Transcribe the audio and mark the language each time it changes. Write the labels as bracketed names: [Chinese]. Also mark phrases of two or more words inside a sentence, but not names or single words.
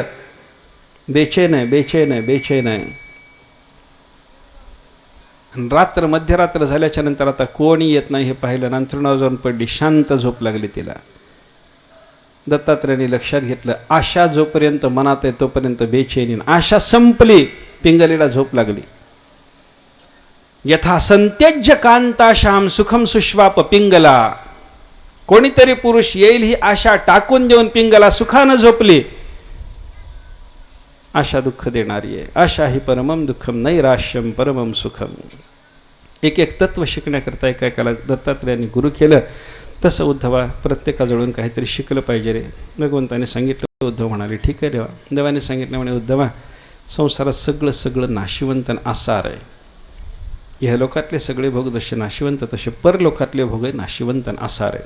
[Marathi] बेचैन आहे, बेचैन आहे, बेचैन आहे. रात्र मध्यरात्र झाल्याच्या नंतर आता कोणी येत नाही हे पाहिलं. अंथरुणावर जाऊन पडली, शांत झोप लागली तिला. दत्तात्रेयांनी लक्षात घेतलं, आशा जोपर्यंत मनात आहे तोपर्यंत बेचैनी. आशा संपली, पिंगलीला झोप लागली. [Sanskrit] यथा संत्यज्य कांताशाम सुखम सुश्वाप पिंगला. [Marathi] कोणीतरी पुरुष येईल ही आशा टाकून देऊन पिंगला सुखानं झोपली. आशा दुःख देणारी आहे. [Sanskrit] आशा ही परमम दुःखम नैराश्यम परमम सुखम. [Marathi] एक एक तत्व शिकण्याकरता एकाला दत्तात्रेयांनी गुरु केलं. तसं उद्धवा प्रत्येकाजवळून काहीतरी शिकलं पाहिजे रे. भगवंताने सांगितलं, उद्धव म्हणाले ठीक आहे देवा. देवाने सांगितलं म्हणे, उद्धवा संसारात सगळं सगळं नाशिवंत आसार आहे. ह्या लोकातले सगळे भोग जसे नाशिवंत तसे परलोकातले भोग नाशिवंत आसार आहे.